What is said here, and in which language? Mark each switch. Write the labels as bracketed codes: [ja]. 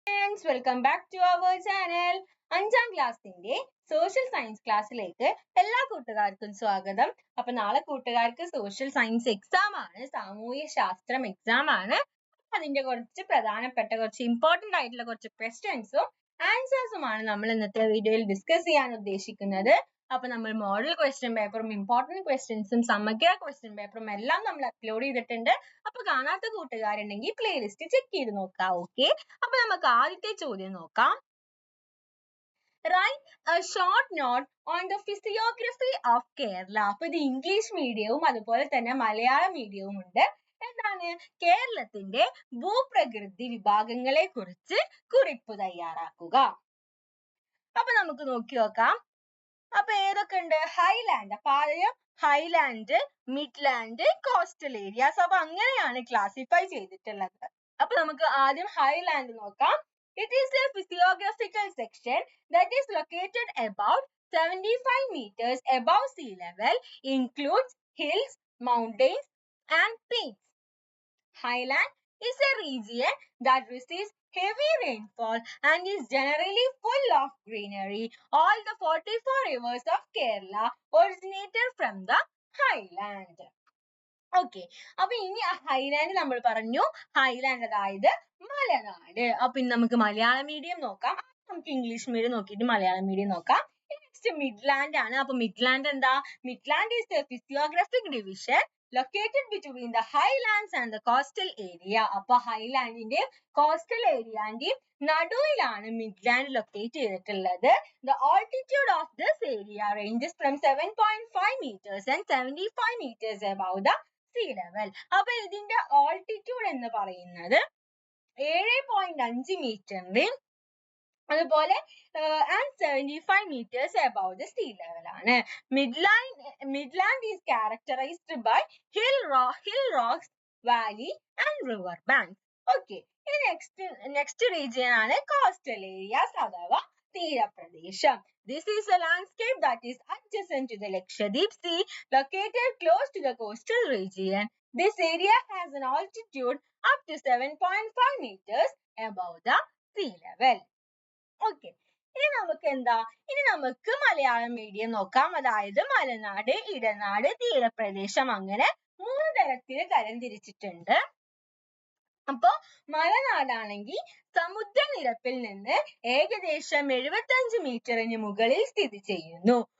[en] students, welcome back to our channel. [ml] 5ാം ക്ലാസ്സിന്റെ social science ക്ലാസ്സിലേക്ക് എല്ലാ കൂട്ടുകാർക്കും സ്വാഗതം. അപ്പൊ നാളെ കൂട്ടുകാർക്ക് സോഷ്യൽ സയൻസ് എക്സാം ആണ്, സാമൂഹ്യ ശാസ്ത്രം എക്സാം ആണ്. അതിന്റെ കുറച്ച് പ്രധാനപ്പെട്ട കുറച്ച് ഇമ്പോർട്ടന്റ് ആയിട്ടുള്ള കുറച്ച് ക്വസ്റ്റ്യൻസും ആൻസേഴ്സുമാണ് നമ്മൾ ഇന്നത്തെ വീഡിയോയിൽ ഡിസ്കസ് ചെയ്യാൻ ഉദ്ദേശിക്കുന്നത്. അപ്പൊ നമ്മൾ മോഡൽ ക്വസ്റ്റ്യൻ പേപ്പറും ഇമ്പോർട്ടന്റ് ക്വസ്റ്റ്യൻസും സമഗ്ര ക്വസ്റ്റ്യൻ പേപ്പറും എല്ലാം നമ്മൾ അപ്ലോഡ് ചെയ്തിട്ടുണ്ട്. അപ്പൊ കാണാത്ത കൂട്ടുകാരുണ്ടെങ്കിൽ പ്ലേലിസ്റ്റ് ചെക്ക് ചെയ്ത് നോക്കാം. ഓക്കെ, അപ്പൊ നമുക്ക് ആദ്യത്തെ ചോദ്യം നോക്കാം. [en] Write a short note on the physiography of Kerala. [ml] അപ്പൊ ഇത് ഇംഗ്ലീഷ് മീഡിയവും അതുപോലെ തന്നെ മലയാളം മീഡിയവും ഉണ്ട്. എന്താണ്? കേരളത്തിന്റെ ഭൂപ്രകൃതി വിഭാഗങ്ങളെ കുറിച്ച് കുറിപ്പ് തയ്യാറാക്കുക. അപ്പൊ നമുക്ക് നോക്കി നോക്കാം. അപ്പൊ ഏതൊക്കെ ഉണ്ട്? ഹൈലാൻഡ്. അപ്പൊ ആദ്യം ഹൈലാൻഡ്, മിഡ്ലാൻഡ്, കോസ്റ്റൽ ഏരിയാസ്. അപ്പൊ അങ്ങനെയാണ് ക്ലാസിഫൈ ചെയ്തിട്ടുള്ളത്. അപ്പൊ നമുക്ക് ആദ്യം ഹൈലാൻഡ് നോക്കാം. [en] It is a physiographical section that is located about 75 meters above sea level, includes hills, mountains and peaks. Highland is a region that receives heavy rainfall and is generally full of greenery. All the 44 rivers of Kerala originated from the highland. [ml] Okay, അപ്പൊ ഇനി Highland നമ്മൾ പറഞ്ഞു. Highland അതായത് മലനാട്. അപ്പൊ ഇനി നമുക്ക് Malayalam medium നോക്കാം. നമുക്ക് ഇംഗ്ലീഷ് മീഡിയം നോക്കിയിട്ട് മലയാളം മീഡിയം നോക്കാം. നെക്സ്റ്റ് മിഡ്ലാൻഡ് ആണ്. അപ്പൊ മിഡ്ലാൻഡ് എന്താ? [en] Midland is a physiographic division located between the highlands and the coastal area. [ml] അപ്പൊ ഹൈലാൻഡിന്റെയും കോസ്റ്റൽ ഏരിയന്റെയും നടുവിലാണ് മിഡ്ലാൻഡ് ലൊക്കേറ്റ് ചെയ്തിട്ടുള്ളത്. [en] The altitude of this area ranges from 7.5 meters and 75 meters above the sea level. [ml] അപ്പൊ ഇതിന്റെ altitude എന്ന് പറയുന്നത് 7.5 മീറ്ററിന്റെയും അതുപോലെ [en] and 75 meters above the sea level [ml] ആണ്. [en] Midland is characterized by hill rocks, valley and river banks. Okay, next region ആണ് coastal areas [ml] അഥവാ തീരപ്രദേശം. [en] This is a landscape that is adjacent to the Lakshadweep Sea, located close to the coastal region. This area has an altitude up to 7.5 meters above the sea level. [ml] Okay, ഇനി നമുക്ക് എന്താ? ഇനി നമുക്ക് Malayalam medium നോക്കാം. അതായത് മലനാട്, ഇടനാട്, തീരപ്രദേശം, അങ്ങനെ 3 തരത്തിൽ തരംതിരിച്ചിട്ടുണ്ട്. അപ്പൊ മലനാടാണെങ്കിൽ സമുദ്രനിരപ്പിൽ നിന്ന് ഏകദേശം 75 മീറ്ററിന് മുകളിൽ സ്ഥിതി ചെയ്യുന്നു.